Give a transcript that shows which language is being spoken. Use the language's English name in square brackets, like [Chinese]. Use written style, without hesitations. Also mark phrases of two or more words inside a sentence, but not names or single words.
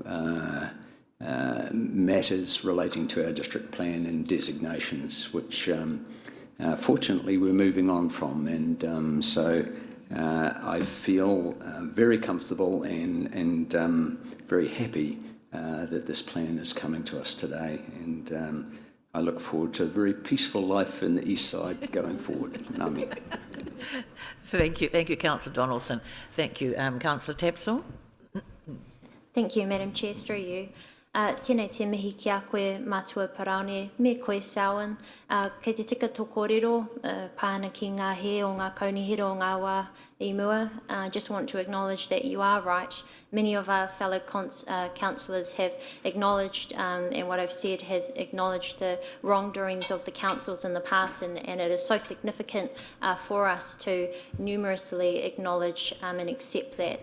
[English] matters relating to our district plan and designations, which fortunately we're moving on from, and so I feel very comfortable and very happy that this plan is coming to us today, and I look forward to a very peaceful life in the East Side going forward. [Māori] Ngāmi. [English] Thank you, Councillor Donaldson. Thank you, Councillor Tapsell. Thank you, Madam Chair, through you. [Māori] Tēnei te mihi ki a koe mātua Paraone, me koe Sauan, kei te tika tokorero, pāna ki ngā he o ngā kaunihira o ngā wā I mua. [English] I just want to acknowledge that you are right. Many of our fellow councillors have acknowledged, and what I've said has acknowledged the wrongdoings of the councils in the past, and it is so significant for us to numerously acknowledge and accept that.